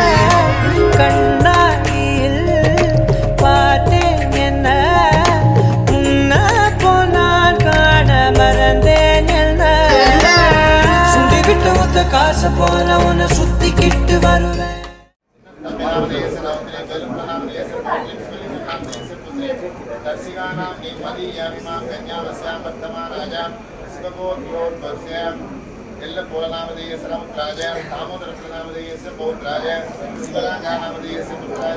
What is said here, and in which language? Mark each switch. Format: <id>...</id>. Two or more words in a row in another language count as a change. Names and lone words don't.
<ta>கண்ணாடியில் பார்த்தேன் என்ன உன்ன போனான் காண மறந்தேன் என்ன சுண்டி விட்டு ஒத்த காசு போல உன்னை சுத்திக்கிட்டு வருவேன்</ta> <sa>दर्शिकानां मदीयामिमां कन्यामस्यां वर्तमानायां शिवगोत्रोद्भवस्यां एल्लपोलनामधेयसरमुद्राय दामोदरनामधेयस्य पौत्राय शिवराजानामधेयस्य पुत्राय</sa>